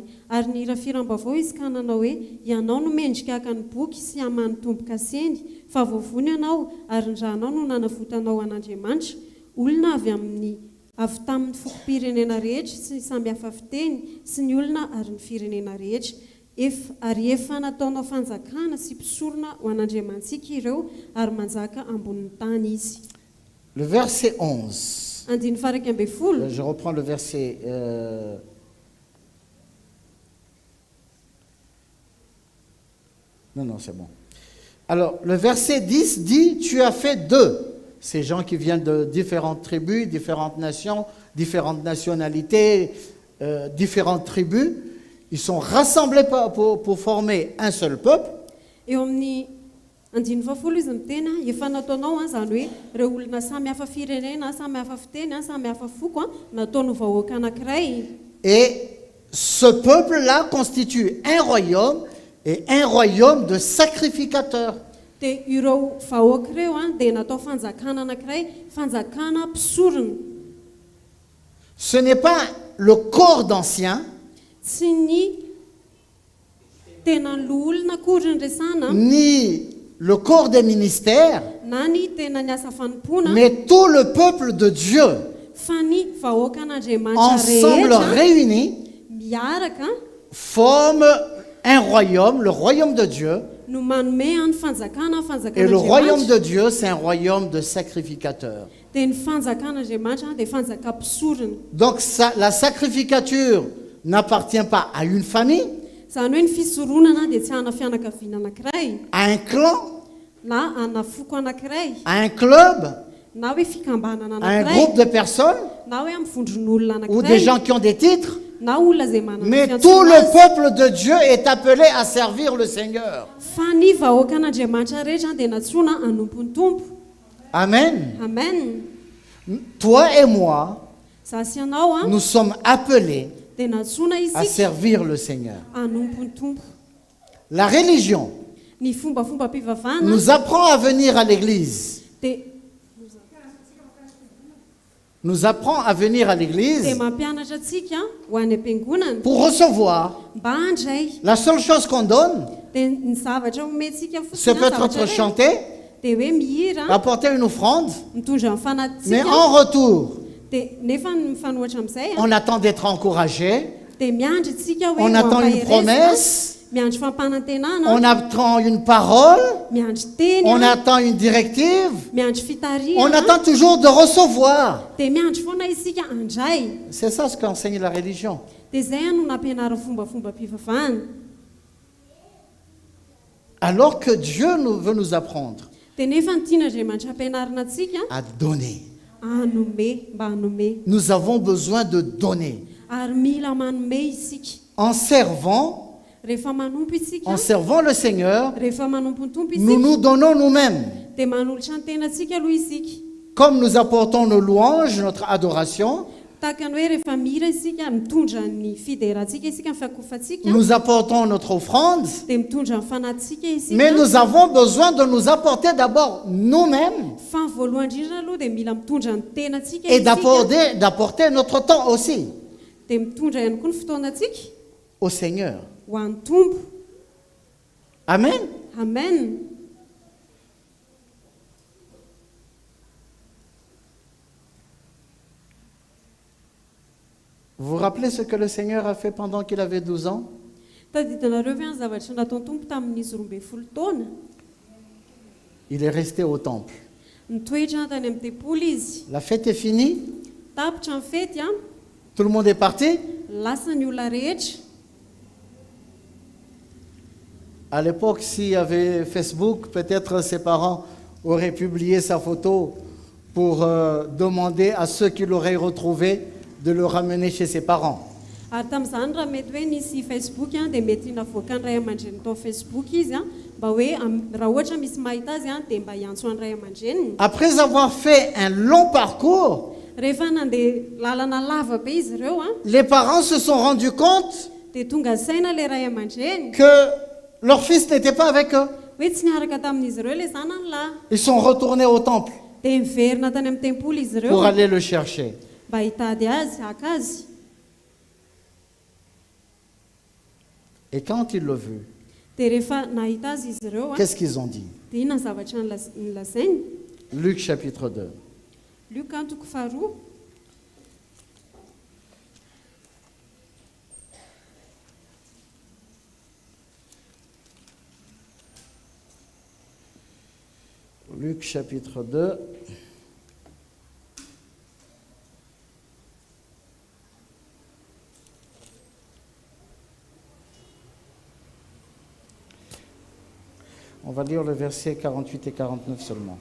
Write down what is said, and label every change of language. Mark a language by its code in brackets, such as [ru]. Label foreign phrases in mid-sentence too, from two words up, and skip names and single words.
[mg] Ary ny hirafirambavao izy ka nanao hoe: ianao no mendrika aka ny boky sy hamany tomboka seny, fa voavony ianao ary ny ranao no nanavotanao an'Andriamanitra, olona avy tamin'ny fokom-pirenena rehetra sy samby hafa fiteny sy ny olona ary ny firenena rehetra, ary efa nataonao fanjakana sy mpisorona ho an'Andriamantsika ireo, ary manjaka ambonin'ny tany izy. [fr] Le verset 11. [mg] Andiny faraky amby folo. [fr] Je reprends le verset... Non, c'est bon. Alors, le verset 10 dit: Tu as fait d'eux. Ces gens qui viennent de différentes tribus, différentes nations, différentes nationalités, différentes tribus, ils sont rassemblés pour former un seul peuple. [mg] Eo amin'ny andiny fafolo izy miteny efa nataonao zany hoe ireo olona samy hafa firenena samy hafa fiteny samy hafa foko nataony vahoaka anankiray. [fr] Et ce peuple-là constitue un royaume et un royaume de sacrificateurs. [mg] dia ireo vahoaka ireo dia natao fanjakana anankiray fanjakana mpisorona. [fr] Ce n'est pas le corps d'anciens, [mg] tsy ny tena loholona akory ny resana [fr] ni le corps des ministères, [mg] na ny tena ny asa fanompona [fr] mais tout le peuple de Dieu, [mg] fa ny vahoaka an'Andriamanitra [fr] ensemble [mg] rehetra [fr] réunis, [mg] miaraka [fr] forment un royaume, le royaume de Dieu. [mg] no manome any fanjakana [fr] Et le royaume [mg] fanjakan'Andriamanitra [fr] de Dieu, c'est un royaume de sacrificateurs. [mg] dia ny fanjakan'Andriamanitra dia fanjaka mpisorona. [fr] Donc la sacrificature n'appartient pas à une famille, [mg] Zany hoe ny fisoronana dia tsy ana fianakaviana anankiray [fr] à un clan, [mg] na ana foko anankiray [fr] à un club, [mg] na hoe fikambanana [fr] à un [mg] anankiray [fr] groupe de personnes [mg] na hoe amin'ny vondron'olona [fr] ou des [mg] anankiray [fr] gens qui ont des titres. [mg] na olona izay manana [fr] Mais [mg] fiantsoana [fr] tout le [mg] azy. [fr] peuple de Dieu est appelé à servir le Seigneur. [mg] Fa ny vahoaka an'Andriamanitra rehetra dia natsoina hanompo ny tompo. [fr] Amen. [mg] Amen. [fr] Toi et moi, [mg] Za sy ianao [fr] nous sommes appelés [mg] dia natsoina [fr] à [mg] isika [fr] servir le Seigneur. [mg] hanompo ny tompo. [fr] La religion [mg] Ny fombafomba-pivavahana [fr] nous apprend à venir à l'église. [mg] dia [fr] Nous apprend à venir à l'église [mg] mampianatra antsika ho any am-piangonana [fr] pour recevoir. [mg] mba handray. [fr] La seule chose qu'on donne, [mg] Dia ny zavatra omentsika [fr] c'est peut-être chanter, [mg] dia hoe mihira [fr] apporter une offrande, [mg] mitondra ny [fr] mais [mg] fanahytsika [fr] en retour, [mg] dia nefa mifanohatra amin'izay [fr] on attend d'être encouragé, [mg] dia miandry tsika hoe [fr] on attend une [mg] ho [fr] promesse, [mg] miandry fampanantenana [fr] on attend une parole, [mg] miandry teny [fr] on attend une directive, [mg] miandry [fr] on [mg] fitariana [fr] attend toujours de recevoir. [mg] dia miandry foana isika handray. [fr] C'est ça ce qu'enseigne la religion. [mg] Dia izay no nampianarana fombafomba-pivavahana. [fr] Alors que Dieu veut nous apprendre [mg] Dia nefa ny tian'Andriamanitra ampianarana antsika [fr] à donner. [mg] hanome mba hanome [fr] Nous avons besoin de donner. [mg] ary mila manome isika [fr] En servant, [mg] rehefa manompo isika [fr] en servant le Seigneur, [mg] rehefa manompo ny tompo [fr] nous [mg] isika [fr] nous donnons nous-mêmes. [mg] dia manolotra ny tenantsika aloha isika. [fr] Comme nous apportons nos louanges, notre adoration, [mg] Tahaka ny hoe rehefa mihira isika mitondra ny fiderantsika isika ny fiakofantsika [fr] nous apportons notre offrande, [mg] dia mitondra ny fanahytsika [fr] mais [mg] isika. [fr] nous avons besoin de nous apporter d'abord nous-mêmes [mg] Fa ny voalohany indrindra aloha dia mila mitondra ny tenantsika [fr] et [mg] isika [fr] d'apporter notre temps aussi [mg] dia mitondra ihany koa ny fotoanantsika [fr] au Seigneur. [mg] ho an'ny tompo. [fr] Amen. [mg] Amen. [fr] Vous vous rappelez ce que le Seigneur a fait pendant qu'il avait 12 ans? [mg] Tadidinareo ve ny zavatra nataony tompo tamin'izy 12 taona? [fr] Il est resté au temple. [mg] Nitoetra tany amin'ny tempoly izy. [fr] La fête est finie, [mg] Tapitra ny fety [fr] tout le monde est parti. [mg] lasa ny olona rehetra. [fr] À l'époque, s'il y avait Facebook, peut-être ses parents auraient publié sa photo pour demander à ceux qui l'auraient retrouvé de le ramener chez ses parents. [mg] Ary tamin'izany raha mety hoe nisy Facebook dia mety navoaka ny ray aman-dreniny tao Facebook izy mba hoe raha ohatra misy mahita azy dia mba hiantso any ray aman-dreniny. [fr] Après avoir fait un long parcours, [mg] Rehefa nandeha lalana lava be izy ireo [fr] les parents se sont rendus compte [mg] dia tonga saina le ray aman-dreny [fr] que leur fils n'était pas avec eux. [mg] hoe tsy niaraka tamin'izy ireo le zanany lahy. [fr] Ils sont retournés au temple [mg] Dia miverina tany amin'ny tempoly izy ireo [fr] pour aller le chercher. [mg] mba hitady azy haka azy. [fr] Et quand ils l'ont vu, [mg] Dia rehefa nahita azy izy ireo [fr] qu'est-ce qu'ils ont dit? [mg] dia inona ny zavatra nilazainy? [fr] Luc chapitre 2. [mg] Luka toko faharoa [fr] Luc chapitre 2. On va lire le verset 48 et 49 seulement.